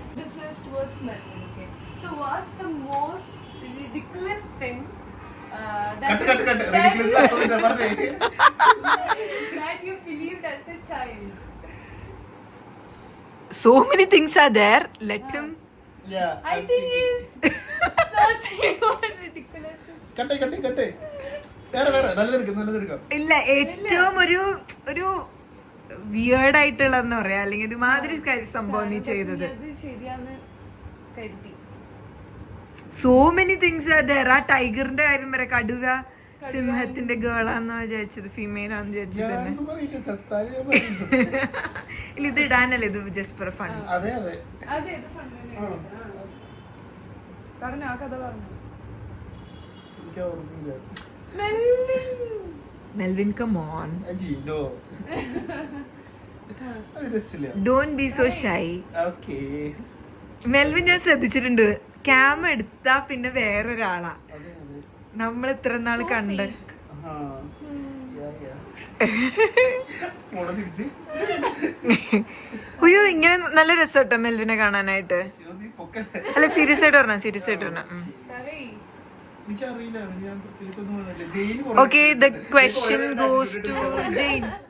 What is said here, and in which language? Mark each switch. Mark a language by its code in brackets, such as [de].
[en] This is towards Melvin. Okay. So what's the most ridiculous thing [ml] cut cut cut ridiculous പറഞ്ഞേ. [en] that you believed as a child. So many things are there. Let him. Yeah, I think he's so ridiculous. [ml] കട്ടെ കട്ടെ കട്ടെ. വേറെ വേറെ നല്ലതെടുക്കാം. ഇല്ല, ഏറ്റവും ഒരു weird ആയിട്ടുള്ളതെന്ന് പറയാ, അല്ലെങ്കിൽ ഒരുമാതിരി സംഭവം നീ ചെയ്തത്. അത് ശരിയാന്ന് കരുതി. [en] So many things are there. [ml] ആ ടൈഗറിന്റെ കാര്യം വരെ, കടുവ സിംഹത്തിന്റെ ഗേളാന്ന് വിചാരിച്ചത്, ഫീമെയിൽ ആണെന്ന് വിചാരിച്ചത് തന്നെ. ഞാനൊന്നും പറയില്ല, ചത്താലേ ഞാൻ പറയുന്നത്. ഇല്ല, ഇത് ഇടാനല്ലേ, ഇത് [en] Just for fun. [ml] അതെ അതെ. അതെ, ഇത് fun തന്നെയാണ്. പറഞ്ഞോ, ആ കഥ പറഞ്ഞു. എനിക്ക് ഓർമ്മയില്ല. [en] Melvin, come on, Aji, no. [ml] അത് രസില്ല. [en] Don't be so shy. Okay. [ml] Melvin, ഞാൻ ശ്രദ്ധിച്ചിട്ടുണ്ട്, ക്യാം എടുത്താ പിന്നെ വേറൊരാളാ അതെ അതെ. നമ്മൾ ഇത്ര നാള് കണ്ട്. ആ. യാ. പോണ തിരിച്ച്. അയ്യോ, ഇങ്ങനെ നല്ല രസം കേട്ടോ മെൽവിനെ കാണാനായിട്ട്. നീ പൊക്കല്ലേ. അല്ല, സീരിയസ് ആയിട്ട് പറഞ്ഞ, സീരിയസ് ആയിട്ട് പറഞ്ഞ. പറയ്. എനിക്കറിയില്ല, ഞാൻ പ്രത്യേകിച്ചൊന്നും പറഞ്ഞില്ല. Jain [en] Okay, the question goes to Jane.